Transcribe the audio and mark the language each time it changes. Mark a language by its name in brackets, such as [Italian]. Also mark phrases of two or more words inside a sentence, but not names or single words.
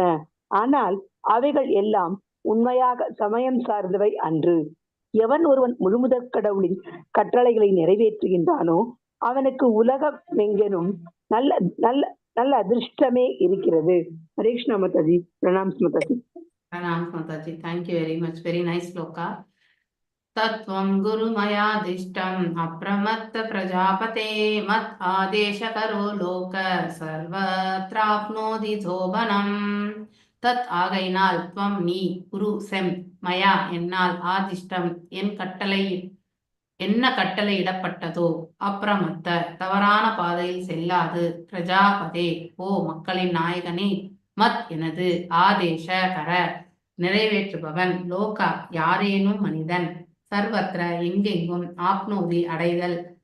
[Tamil] ஆனால் அவைகள் எல்லாம் உண்மையாக சமயம் சார்ந்தவை அன்று. எவன் ஒருவன் முழுமுதற் கடவுளின் கட்டளைகளை நிறைவேற்றுகின்றானோ அவனுக்கு உலகமெங்கனும் நல்ல நல்ல நல்ல அதிர்ஷ்டமே இருக்கிறது. ஹரே கிருஷ்ணா மாதாஜி. பிரணாம்ஸ் மாதாஜி. [English] Pranams Mataji. Thank you very much. Very nice sloka. [Sanskrit] तत्त्वं गुरु मयादिष्टम् अप्रमत्त प्रजापते मद् आदेश करो लोक सर्वत्राप्नोति शोभनम्. [Tamil] தத் ஆகையினால் துவம் நீ குரு செம் மயா என்னால் ஆதிஷ்டம் என் கட்டளை என்ன கட்டளை இடப்பட்டதோ அப்பிரமத்த தவறான பாதையில் செல்லாது பிரஜாபதே ஓ மக்களின் நாயகனே மத் எனது [Sanskrit] आदेश कर [Tamil] நிறைவேற்றுபவன் லோகா யாரேனும் மனிதன் சர்வத்திர எங்கெங்கும் ஆப்னோதி அடைதல்